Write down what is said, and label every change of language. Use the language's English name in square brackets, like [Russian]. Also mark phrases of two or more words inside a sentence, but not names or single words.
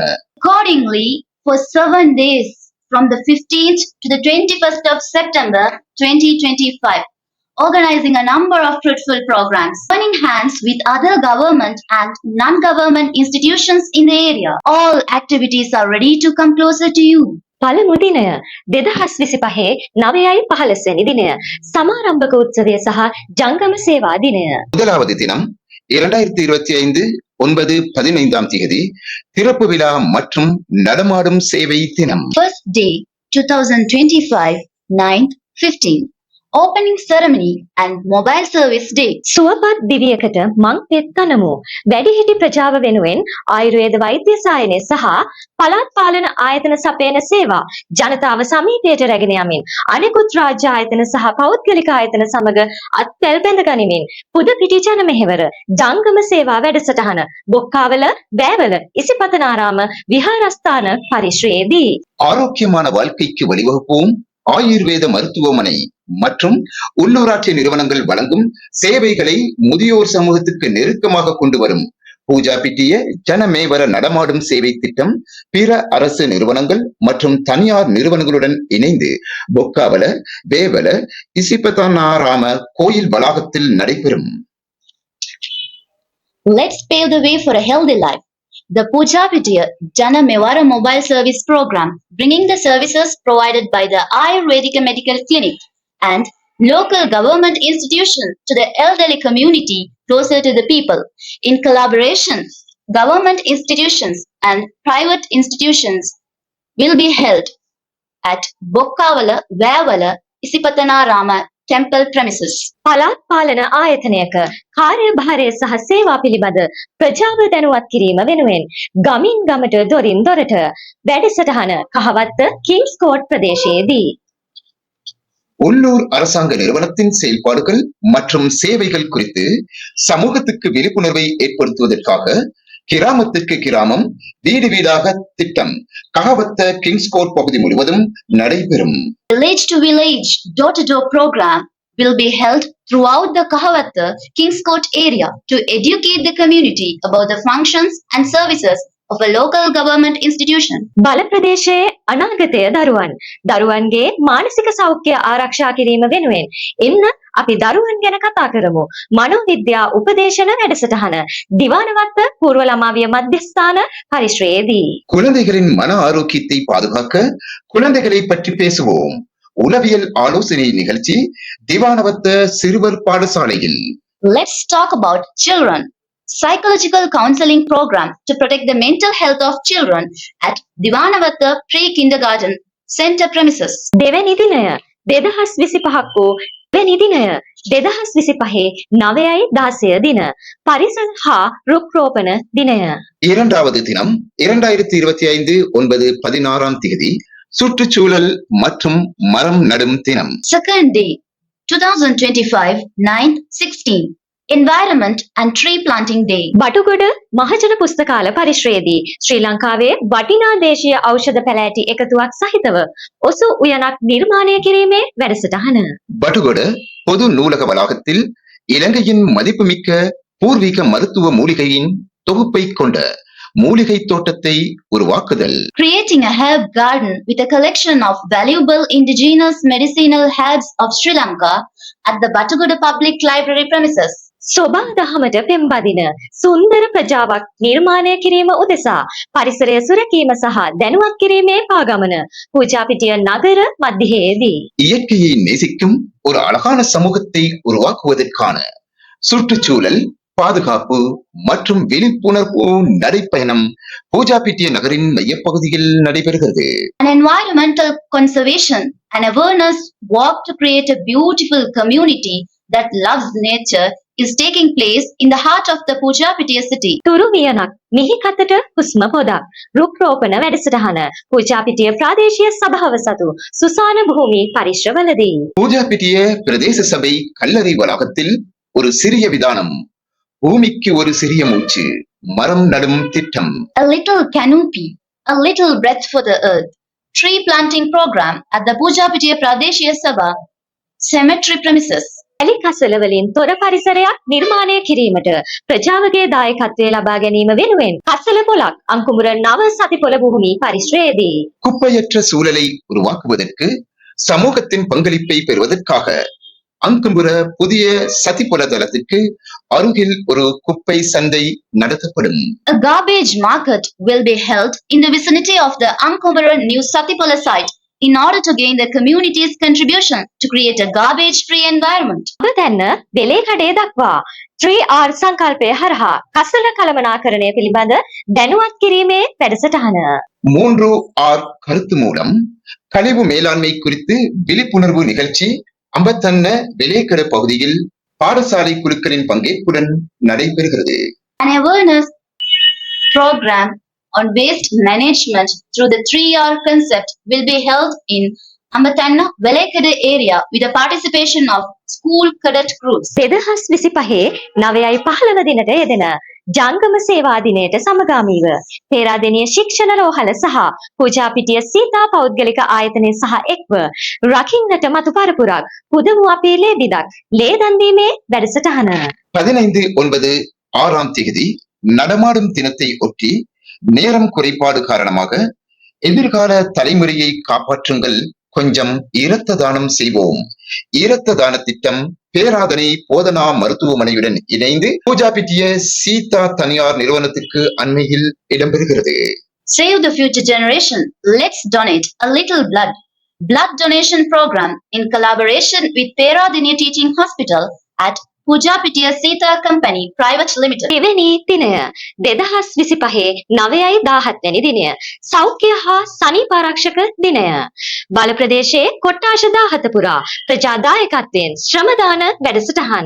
[English] Accordingly, for 7 days from the 15th to the 21st of September 2025, organizing a number of fruitful programs, joining hands with other government and non-government institutions in the area. All activities are ready to come closer to you. [Sinhala] පළමු දිනය 2025 9/15 වැනි දිනය සමාරම්භක උත්සවය සහ ජංගම සේවා දිනය. [Tamil] முதலாவது தினம் 2025 9/15 தேதி திறப்பு விழா மற்றும் நடமாடும் சேவை தினம். [English] First day 2025 9th 15. Opening ceremony and mobile service day. [Sinhala] සුවපත් දිවියකට මං පෙත් තනමු. වැඩිහිටි ප්‍රජාව වෙනුවෙන් ආයුර්වේද වෛද්‍ය සායනය සහ පළාත් පාලන ආයතන සපයන සේවා ජනතාව සමීපයට රැගෙන යමින් අනෙකුත් රාජ්‍ය ආයතන සහ පෞද්ගලික ආයතන සමග අත්වැල් බැඳ ගනිමින් පුදපිටි ජන මෙහෙවර ජංගම සේවා වැඩසටහන බොක්කාවල වැවල ඉසිපතනාරාම විහාරස්ථාන පරිශ්‍රයේදී [Tamil] ஆரோக்கியமான வாழ்க்கைக்கு வழிவகுப்போம் ஆயுர்வேத மருத்துவமனை மற்றும் உள்ளூராட்சி நிறுவனங்கள் வழங்கும் சேவைகளை முதியோர் சமூகத்துக்கு நெருக்கமாக கொண்டு வரும் பூஜா பிட்டிய ஜனமேவர நடமாடும் சேவை திட்டம் பிற அரசு நிறுவனங்கள் மற்றும் தனியார் நிறுவனங்களுடன் இணைந்து பொக்காவல வேவல இசிபதனாராம கோயில் வளாகத்தில் நடைபெறும். [English] Let's pave the way for a healthy life. The Puja Vidya Jana Mevara mobile service program, bringing the services provided by the Ayurvedic Medical Clinic and local government institutions to the elderly community closer to the people. In collaboration, government institutions and private institutions will be held at Bokkavala, Vayavala, Isipatanarama temple premises. [Sinhala] පළාත් පාලන ආයතනයක කාර්යභාරය සහ සේවා පිළිබඳ ප්‍රජාව දැනුවත් කිරීම වෙනුවෙන් ගමින් ගමට දොරින් දොරට වැඩසටහන කහවත්ත කිංස් කෝට් பிரதேசයේදී [Tamil] உள்ளூர் அரசாங்க நிறுவனத்தின் செயல்பாடுகள் மற்றும் சேவைகள் குறித்து சமூகத்துக்கு விழிப்புணர்வை ஏற்படுத்துவதற்காக கிராமத்திற்கு கிராமம் வீடு வீடாக திட்டம் கஹவத்த கிங்ஸ்கோட் பகுதி முழுவதும் நடைபெறும். [English] Village to village, door to door program will be held throughout the Kahavatta Kingscourt area to educate the community about the functions and services of a local government institution. [Sinhala] බල ප්‍රදේශයේ අනාගතය දරුවන්ගේ මානසික සෞඛ්‍ය ආරක්ෂා කිරීම වෙනුවෙන් එන්න අපි දරුවන් ගැන කතා කරමු. මනෝවිද්‍යා උපදේශන වැඩසටහන දිවානවත්ත පූර්ව ළමාවිය මධ්‍යස්ථාන පරිශ්‍රයේදී [Tamil] குழந்தைகளின் மன ஆரோக்கியத்தை பாதுகாக்க குழந்தைகளை பற்றி பேசுவோம். உளவியல் ஆலோசனை நிகழ்ச்சி திவானவத்த சிறுவர் பாடசாலையில். [English] Let's talk about children. Psychological counseling program to protect the mental health of children at Divanavatta Pre-Kindergarten Center premises. [Sinhala] දෙවැනි දිනය 2025 වූ දෙවැනි දිනය 2025 9/16 දින පරිසර හා රුක් රෝපණ දිනය. [Tamil] இரண்டாவது தினம் 2025 9/16 தேதி சுற்றுச்சூழல் மற்றும் மரம் நடும் தினம். [English] Second day 2025 9/16 Environment and Tree Planting Day. [Sinhala] බටුගොඩ මහජන පුස්තකාල පරිශ්‍රයේදී ශ්‍රී ලංකාවේ වටිනා දේශීය ඖෂධ පැලෑටි එකතුවක් සහිතව ඔසු උයනක් නිර්මාණය කිරීමේ වැඩසටහන. [Tamil] பட்டுகொட பொது நூலக வளாகத்தில் இலங்கையின் மதிப்புமிக்க பூர்வீக மருத்துவ மூலிகையின் தொகுப்பை கொண்ட மூலிகை தோட்டத்தை உருவாக்குதல். [English] Creating a herb garden with a collection of valuable indigenous medicinal herbs of Sri Lanka at the Batugoda Public Library premises. [Sinhala] සොබා දහමට පෙම්බදින සුන්දර ප්‍රජාවක් නිර්මාණය කිරීම උදෙසා පරිසරය සුරැකීම සහ දැනුවත් කිරීමේ පාගමන පූජාපිටිය නගර මධ්‍යයේදී [Tamil] இயற்கையை நேசிக்கும் ஒரு அழகான சமூகத்தை உருவாக்குவதற்கான சுற்றுச்சூழல் பாதுகாப்பு மற்றும் விழிப்புணர்வு நடைப்பயணம் பூஜாபிட்டிய நகரின் மையப்பகுதியில் நடைபெறுகிறது. [English] An environmental conservation and awareness walk to create a beautiful community that loves nature is taking place in the heart of the Pujapitiya city. [Sinhala] තුරුවියනක් මිහිකතට හුස්ම පොදක් රුක් රෝපණ වැඩසටහන பூஜாபிட்டிய ප්‍රාදේශීය සභාව සතු සුසාන භූමි පරිශ්‍රවලදී [Tamil] பூஜாபிட்டிய பிரதேச சபை கல்லறை வளாகத்தில் ஒரு சிறிய விதானம், பூமிக்கு ஒரு சிறிய மூச்சு, மரம் நடும் திட்டம். [English] A little canopy, a little breath for the earth. Tree planting program at the Pujapitiya Pradeshiya Sabha cemetery premises. [Sinhala] ඇලි කසල වලින් තොර පරිසරයක් නිර්මාණය කිරීමට ප්‍රජාවගේ දායකත්වය ලබා ගැනීම වෙනුවෙන් කසල පොලක් අංකුමුර නව සතිපොළ භූමි පරිශ්‍රයේදී [Tamil] குப்பையற்ற சூழலை உருவாக்குவதற்கு சமூகத்தின் பங்களிப்பை பெறுவதற்காக அங்கும்புற புதிய சதிப்புல தளத்திற்கு அருகில் ஒரு குப்பை சந்தை நடத்தப்படும். [English] A garbage market will be held in the vicinity of the Ankumara new Satipala site in order to gain the community's contribution to create a garbage-free environment. [Sinhala] ඔබ දැන්න වෙලේ කඩේ දක්වා 3R සංකල්පය හරහා කසල කළමනාකරණය පිළිබඳ දැනුවත් කිරීමේ වැඩසටහන [Tamil] 3R கருத்து மூலம் கழிவு மேலாண்மை குறித்து விழிப்புணர்வு நிகழ்ச்சி அம்பத்தன்ன வெலேக்கட பகுதியில் பாடசாலை குழுக்களின் பங்கேற்புடன் நடைபெறுகிறது. [English] An awareness program on waste management through the 3R concept will be held in Ambatanna Velekada area with the participation of school cadet groups. [Sinhala] 2025 9/15 දිනට යෙදෙන ජංගම සේවා දිනයට සමගාමීව පේරාදෙණිය ශික්ෂණ රෝහල සහ පූජාපිටිය සීතා පෞද්ගලික ආයතනය සහ එක්ව රකින්නට මතු පරපුරක් පුදමු අපේ ලේ බිදක් ලේ දන් දීමේ වැඩසටහන [Tamil] 15/9 தேதி நடமாடும் தினத்தை ஒட்டி நேரம் குறைபாடு காரணமாக எதிர்கால தலைமுறையை காப்பாற்றுங்கள், கொஞ்சம் இரத்த தானம் செய்வோம். இரத்த தான திட்டம் பேராதனை போதனா மருத்துவமனையுடன் இணைந்து பூஜாபிட்டிய சீதா தனியார் நிறுவனத்திற்கு அண்மையில் இடம்பெறுகிறது. [English] Save the future generation. Let's donate a little blood. Blood donation program in collaboration with Peradeniya Teaching Hospital at Pujapitiya Sita Company Private Limited. [Sinhala] එවැනි දිනය 2025 9/17 වෙනි දිනය සෞඛ්‍ය හා සනීප ආරක්ෂක දිනය බල ප්‍රදේශයේ කොට්ටාශ 17 පුරා ප්‍රජා දායකත්වයෙන් ශ්‍රමදාන වැඩසටහන්.